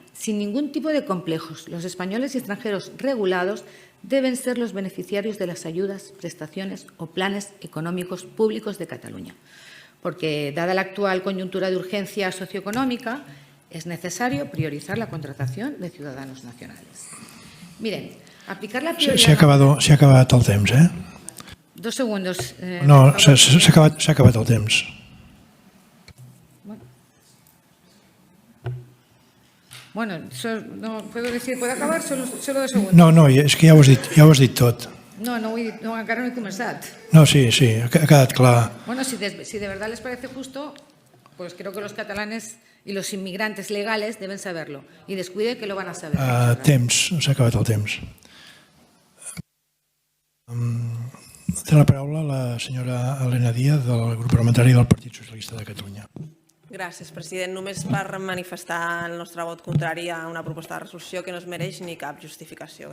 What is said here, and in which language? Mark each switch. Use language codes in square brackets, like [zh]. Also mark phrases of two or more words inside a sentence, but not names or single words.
[es] Sin ningún tipo de complejos, los españoles y extranjeros regulados deben ser los beneficiarios de las ayudas, prestaciones o planes económicos públicos de Cataluña. Porque, dada la actual coyuntura de urgencia socioeconómica, es necesario priorizar la contratación de ciudadanos nacionales. Miren, aplicar la prioridad... [ca] S'ha acabat el temps, eh? [es] 2 segundos. [ca] No, s'ha acabat el temps. [es] Bueno, no puedo decir, ¿puedo acabar? Solo 2 segundos. [ca] No, és que ja ho has dit tot. No, encara no he començat. No, sí, ha quedat clar. [es] Bueno, si de verdad les parece justo, pues creo que los catalanes y los inmigrantes legales deben saberlo. Y descuide que lo van a saber. [ca] Temps, s'ha acabat el temps. Té la paraula la senyora Elena Díaz del grup parlamentari del Partit Socialista de Catalunya. Gràcies, president. Només per manifestar el nostre vot contrari a una proposta de resolució que no es mereix ni cap justificació.